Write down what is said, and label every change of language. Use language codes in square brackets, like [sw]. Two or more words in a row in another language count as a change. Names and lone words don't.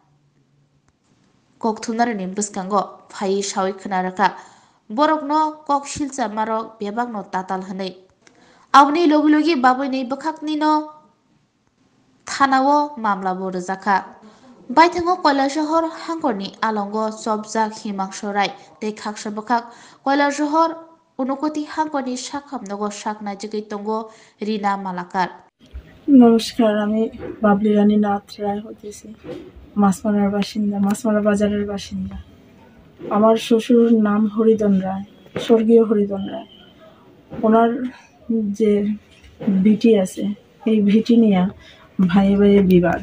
[trp] ककथुमनारनि बुसकांगो फाइ सावै खोनाराखा बरकनो कक सिलचा मारक बेबागनो ताताल हनै आवनि लोगि लोगि बाबैनै बखाकनिनो थानावो मामला बरजाखा बायथांगो कयलाशहर हांखरनि आलंगो सबजाक हिमांशु राय ते खाक्सा बखाक कयलाशहर उनकति हांखरनि साखामनगो साकना जगै तंगो রিনা মালাকার। [bn] নমস্কার, আমি বাবলি রানী নাথ রায় হতেছি, মাছমারার বাসিন্দা, মাছমারা বাজারের বাসিন্দা। আমার শ্বশুর নাম হরিধন রায়, স্বর্গীয় হরিধন রায়। ওনার যে ভিটি আছে, এই ভিটি নিয়ে ভাইয়ে ভাইয়ে বিবাদ।